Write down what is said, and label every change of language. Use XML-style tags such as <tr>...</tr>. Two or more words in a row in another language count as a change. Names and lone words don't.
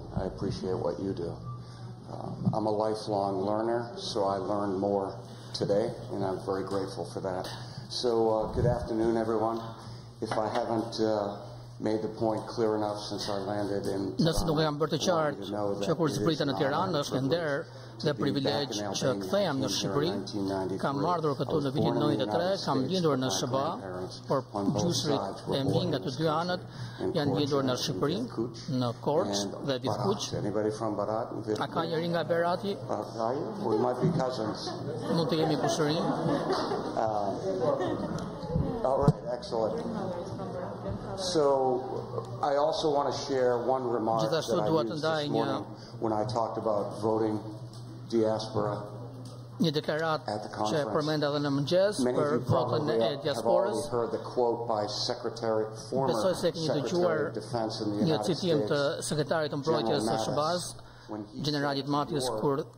<en>I appreciate what you do. I'm a lifelong learner, so I learned more today, and I'm very grateful for that. So, good afternoon, everyone. If I haven't made the point clear enough since I landed in</en> <sq>Nëse nuk jam bërë të qartë që kur zbrita në Tiranë është nder dhe privilegj që kthehem në Shqipëri, kam ardhur këtu në vitin 93, kam lindur në SHBA, por gjysërit e mi nga të dy anët janë lindur në Shqipëri, në Korçë dhe Vithkuq. A ka njëri nga Berati? Mund të jemi kushëri.</sq> <en>All right, excellent. So, I also want to share one remark that I used this morning when I talked about voting diaspora.</en> <sq>Një deklarat që përmenda edhe në mëngjes për votën e diasporës. Besoj se keni dëgjuar një citim të sekretarit të mbrojtjes së SHBA-s, generalit Matjes, kur</sq>